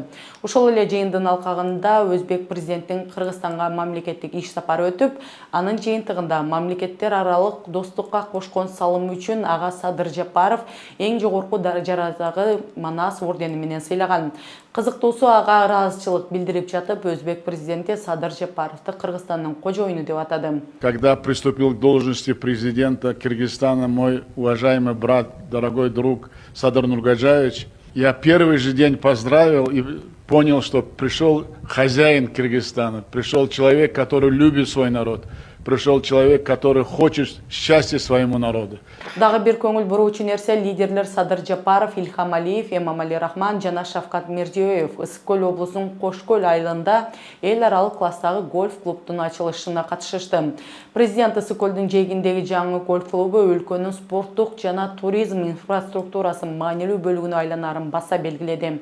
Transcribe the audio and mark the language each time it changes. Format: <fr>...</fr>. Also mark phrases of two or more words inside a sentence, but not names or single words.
<ky>Ошол эле жыйындын алкагында өзбек президентинин Кыргызстанга мамлекеттик иш сапары өтүп, анын жыйынтыгында мамлекеттер аралык достукка кошкон салымы үчүн ага Садыр Жапаров эң жогорку даражадагы Манас ордени менен сыйлаган. Кызыктуусу, ага ыраазычылык билдирип жатып, өзбек президенти Садыр Жапаровду Кыргызстандын кожоюну деп атады.</ky> <ru>Когда приступил к должности президента Кыргызстана мой уважаемый брат, дорогой друг Садыр Нургаджаевич, я первый же день поздравил и понял, что пришел хозяин Кыргызстана, пришел человек, который любит свой народ, пришел человек, который хочет счастья своему народу.</ru> <ky>Дагы бир көңүл буруучу нерсе, лидерлер Садыр Жапаров, Ильхам Алиев, Эмомали Рахман жана Шавкат Мирзиёев Ысык көл облусунун Кош көл айылында эл аралык класстагы гольф клубтун ачылышына катышышты. Президент Ысык көлдүн жээгиндеги жаңы гольф клубу өлкөнүн спорттук жана туризм инфраструктурасынын маанилүү бөлүгүнө айланарын баса белгиледи.</ky>